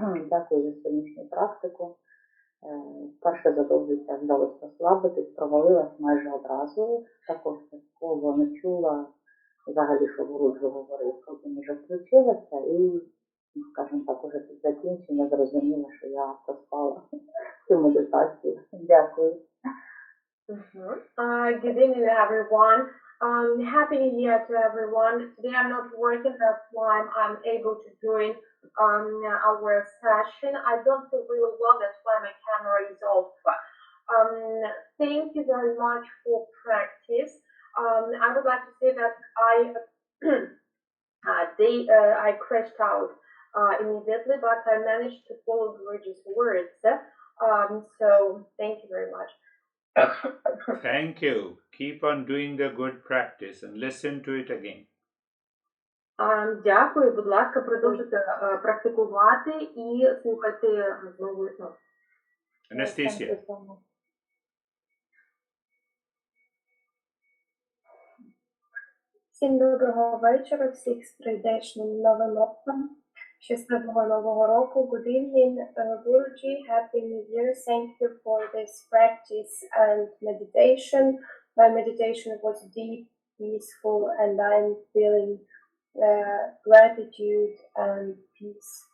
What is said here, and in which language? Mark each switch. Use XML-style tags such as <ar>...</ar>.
<uk>Дякую за сьогоднішню практику. Вперше за довгий час вдалося розслабитись, провалилась майже одразу. Також частково не чула взагалі, що Гуру говорив. Потім вже включилася і, скажімо так, уже під закінчення зрозуміла, що я проспала цю медитацію. Дякую.</uk> <en>Good evening, everyone. Happy New Year to everyone. Today I'm not working, that's why I'm able to join our session. I don't feel really well, that's why my camera is off. Thank you very much for practice. I would like to say that I crashed out immediately, but I managed to follow Girish's words. So thank you very much. Thank you. Keep on doing the good practice and listen to it again.</en> <uk>Дякую, будь ласка, продовжуйте практикувати і слухайте знову і знову. Anastasia. Всім доброго вечора, всіх з прийдешнім новим роком. Щасливого нового року.</uk> <en>Good evening, Guruji. Happy New Year. Thank you for this practice and meditation. My meditation was deep, peaceful, and I'm feeling gratitude and peace.</en>